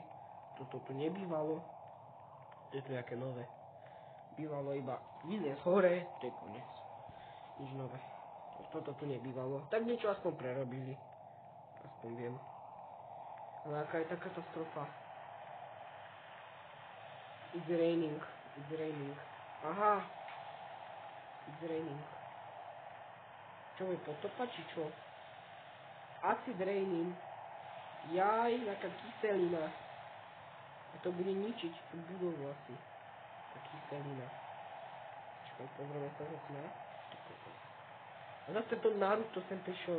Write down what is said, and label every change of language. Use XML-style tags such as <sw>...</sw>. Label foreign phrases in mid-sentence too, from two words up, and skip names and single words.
<sk>Toto tu nebývalo. To je tu nejaké nové. Bývalo iba vyliez hore, to je koniec. Nič nové. Toto tu nebývalo. Tak niečo aspoň prerobili. Aspoň viem. Ale aká je tá katastrofa?</sk> <en>It's raining. Aha. It's raining.</en> <sk>Čo je potopa, či čo?</sk> <en>Acid raining.</en> <sk>Jaj, taká kyselina. A to bude ničiť tú budovu asi. Tá kyselina. Čakaj, pozrieme sa zase na. A zase to Naruto sem prišiel.</sk>